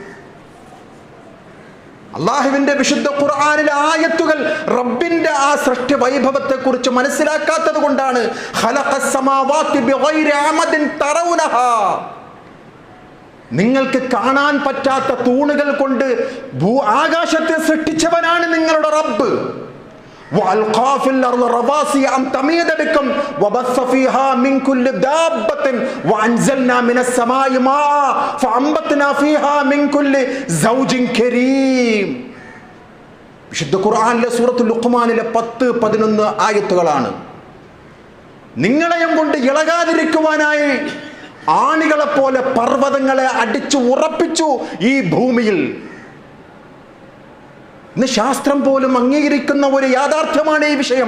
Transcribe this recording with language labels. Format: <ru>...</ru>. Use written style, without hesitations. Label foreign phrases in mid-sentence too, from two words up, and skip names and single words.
<ml>അള്ളാഹുവിന്റെ വിശുദ്ധ ഖുർആനിലെ ആയത്തുകൾ റബ്ബിന്റെ ആ സൃഷ്ടി വൈഭവത്തെ കുറിച്ച് മനസ്സിലാക്കാത്തത് കൊണ്ടാണ്</ml> <ar>خلق السماوات بغير عمد ترونها.</ar> <ml>നിങ്ങൾക്ക് കാണാൻ പറ്റാത്ത തൂണുകൾ കൊണ്ട് ആകാശത്തെ സൃഷ്ടിച്ചവനാണ് നിങ്ങളുടെ റബ്ബ്.</ml> <ar>وألقى في الأرض رواسي أن تميد بكم وبث فيها من كل دابة وأنزلنا من السماء ماء فأنبتنا فيها من كل زوج كريم.</ar> <ml>വിശുദ്ധ ഖുർആനിലെ സൂറത്തുൽ ലുഖ്മാനിലെ 10-11 ആയത്തുകളാണ്. നിങ്ങളെയും കൊണ്ട് ഇളകാതിരിക്കുവാനായി ആണികളെ പോലെ പർവ്വതങ്ങളെ അടിച്ചു ഉറപ്പിച്ചു ഈ ഭൂമിയിൽ. ഇന്ന് ശാസ്ത്രം പോലും അംഗീകരിക്കുന്ന ഒരു യാഥാർത്ഥ്യമാണ് ഈ വിഷയം.</ml>